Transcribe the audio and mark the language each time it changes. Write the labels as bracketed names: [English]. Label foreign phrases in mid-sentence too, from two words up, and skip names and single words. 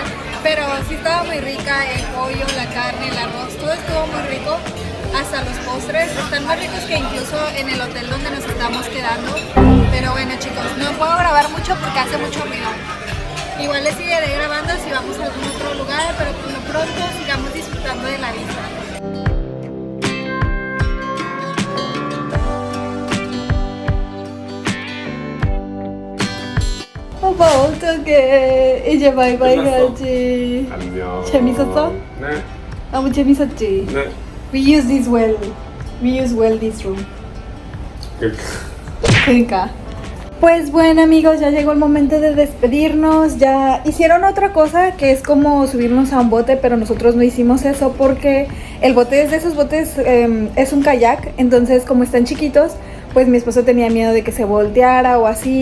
[Spanish] Pero sí estaba muy rica, el pollo, la carne, el arroz, todo estuvo muy rico. Hasta los postres están más ricos que incluso en el hotel donde nos estamos quedando. Pero bueno, chicos, no puedo grabar mucho porque hace mucho ruido. Igual les seguiré grabando si vamos a algún otro lugar, pero por lo pronto sigamos disfrutando de la vista. [Korean] 오빠 어떡해. 이제 바이바이 가야지. 안녕. 재밌었어? 네. 너무 재밌었지? 네. [English] We use this well. We use well this room. 그러니까. [Spanish] Pues bueno, amigos, ya llegó el momento de despedirnos. Ya hicieron otra cosa que es como subirnos a un bote, pero nosotros no hicimos eso porque el bote es de esos botes, es un kayak. Entonces, como están chiquitos, pues mi esposo tenía miedo de que se volteara o así.